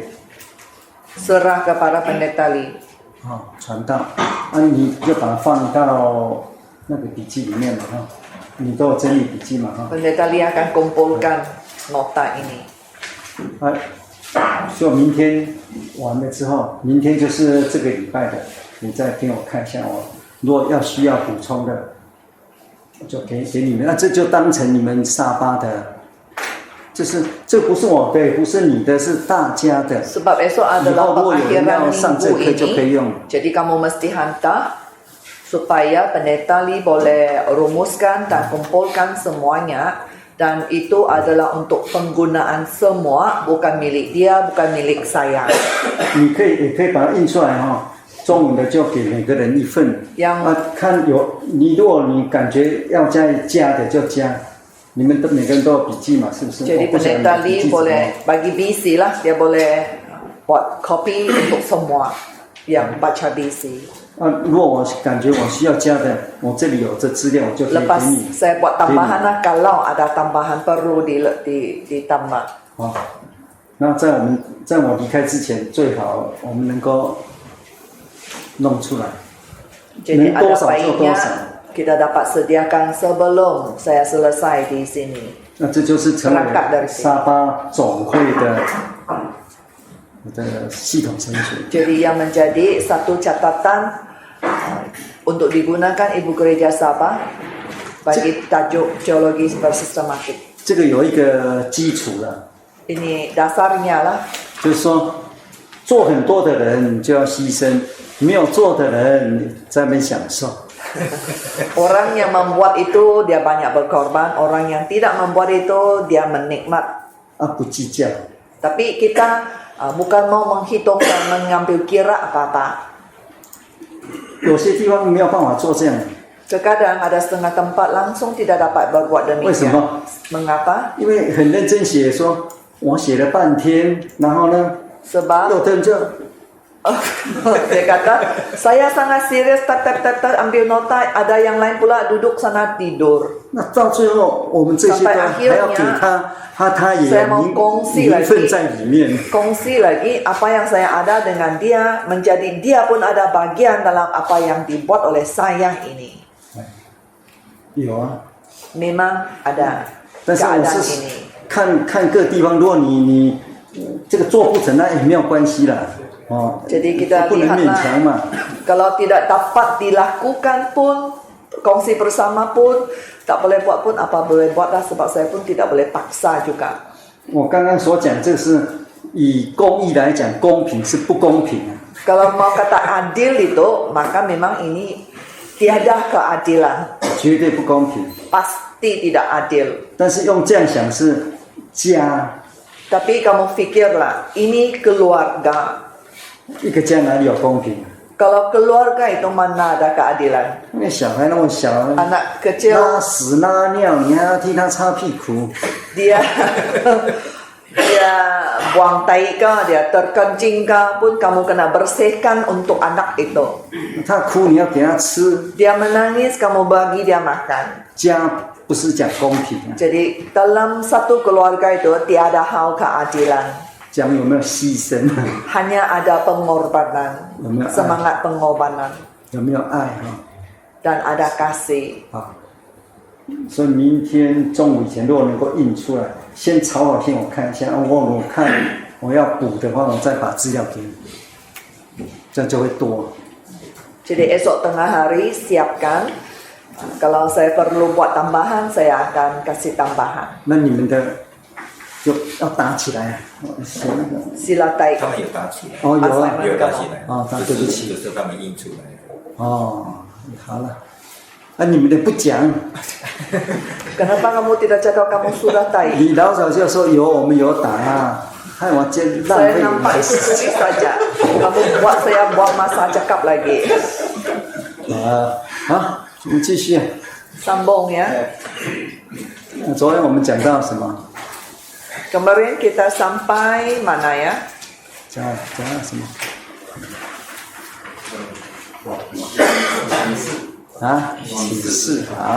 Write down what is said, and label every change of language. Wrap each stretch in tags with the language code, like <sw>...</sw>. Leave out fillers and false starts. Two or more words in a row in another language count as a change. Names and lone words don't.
<ms>Serah kepada pendeta Lee.</ms> <zh>传道，你就把它放到那个笔记里面嘛你都有整理笔记嘛</zh> <ms>Pendeta Lee akan kumpulkan nota ini.</ms> <zh>所以明天完了之后，明天就是这个礼拜的，你再给我看一下如果要需要补充的，就给你们，那这就当成你们沙巴的，就是这不是我的，也不是你的，是大家的。</zh> <ms>Sebab esok adalah pengakhiran minggu ini. Jadi kamu mesti hantar supaya pendeta Lee boleh rumuskan dan kumpulkan semuanya. Dan itu adalah untuk penggunaan semua, bukan milik dia, bukan milik saya.</ms> <zh>你也可以把它印出来中文的就给每个人一份。看如果你感觉要加的就加，你们每个人都有笔记嘛，是不是？</zh> <ms>Jadi pendeta Lee boleh bagi BC lah, dia boleh buat copy untuk semua yang baca BC.</ms> <zh>如果我感觉我需要加的，我这里有这资料，我就可以给</zh> <ms>Lepas</ms> <zh>你。</zh> <ms>saya buat tambahan lah, kalau ada tambahan perlu ditambah.</ms> <zh>那在我离开之前，最好我们能够弄出来，</zh> <ms>Jadi</ms> <zh>能多</zh> <ms>ada</ms> <zh>少就多</zh> <ms>baiknya</ms> <zh>少。</zh> <ms>kita dapat sediakan sebelum saya selesai di sini.</ms> <zh>那这就是成为沙巴总会的系统程序。</zh> <ms>Jadi yang menjadi satu catatan untuk digunakan Ibu Gereja Sabah bagi tajuk teologi bersistematik.</ms> <zh>这个有一个基础了，</zh> <ms>Ini dasarnya lah.</ms> <zh>就是说，做很多的人就要牺牲，没有做的人在那边享受。</zh> <ms>Orang yang membuat itu dia banyak berkorban, orang yang tidak membuat itu dia menikmat.</ms> <zh>不计较。</zh> <ms>Tapi kita bukan mau menghitung dan mengambil kira apa-apa.</ms> <zh>有些地方没有办法做这样。</zh> <ms>Terkadang ada setengah tempat langsung tidak dapat berbuat</ms> <zh>为什</zh> <ms>demikian.</ms> <zh>么？</zh> <ms>Mengapa?</ms> <zh>因为很认真写，说我写了半天，然后呢，</zh> <ms>Sebab</ms> <zh>有的人就</zh> <ms>dia kata, saya sangat serius tat ambil nota, ada yang lain pula duduk sana tidur.</ms> <zh>那到最后，我们这些都还要给他，他也有名分在里面。</zh> <ms>Kongsi lagi apa yang saya ada dengan dia, menjadi dia pun ada bagian dalam apa yang dibuat oleh saya ini.</ms> <zh>有啊，</zh> <ms>Memang ada</ms> <zh>但是我</zh> <ms>keadaan</ms> <zh>是</zh> <ms>ini.</ms> <zh>看各地方，如果你这个做不成，那也没有关系啦。</zh> <ms>Jadi kita</ms> <zh>不能勉强嘛。</zh> <ms>Kalau tidak dapat dilakukan pun, kongsi bersama pun, tak boleh buat pun apa boleh buat lah, sebab saya pun tidak boleh paksa juga.</ms> <zh>我刚刚所讲，这是以公义来讲，公平是不公平啊。</zh> <ms>Kalau mau kata adil itu, maka memang ini tiada keadilan.</ms> <zh>绝对不公平。</zh> <ms>Pasti tidak adil.</ms> <zh>但是用这样想是家，</zh> <ms>Tapi kamu fikirlah, ini keluarga.</ms> <zh>一个家哪里有公平？</zh> <ms>Kalau keluarga itu mana ada keadilan?</ms> <zh>因为小孩那么小，</zh> <ms>Anak kecil</ms> <zh>拉屎拉尿，你还要替他擦屁股。</zh> <ms>dia buang tai ke, dia terkencing ke pun kamu kena bersihkan untuk anak itu.</ms> <zh>他哭你要给他吃，</zh> <ms>Dia menangis, kamu bagi dia makan.</ms> <zh>家不是讲公平啊，</zh> <ms>Jadi dalam satu keluarga itu tiada hal keadilan.</ms> <zh>讲有没有牺牲，</zh> <ms>Hanya ada pengorbanan, Benar. semangat pengorbanan</ms> <zh>有没有爱哈？</zh> <ms>dan ada kasih.</ms> <zh>啊，所以明天中午以前如果能够印出来，先草稿先我看一下，我看我要补的话，我再把资料给你，这样就会多。</zh> <ms>Jadi esok tengah hari siapkan. Kalau saya perlu buat tambahan, saya akan kasih tambahan.</ms> <zh>那你们的就要打起来啊！写那个 Silatai. 他们有打起来，哦，有啊，有打起来，哦对不起就是他们印出来的。哦，好了，啊，你们的不讲，</zh> <ms>Kenapa kamu tidak cakap kamu sudah tai?</ms> <zh>你老早就说有，我们有打啊，害我这浪</zh> <ms>Saya</ms> <zh>费</zh> <ms>nampak itu tulis saja. Kamu buat saya buang masa cakap lagi.</ms> <zh>啊，好，我们继续。</zh> <ms>Sambung ya.</ms> <zh>昨天我们讲到什么？</zh> <ms>Kemarin kita sampai mana ya?</ms> <zh>讲到什么？啊，启示好。</zh>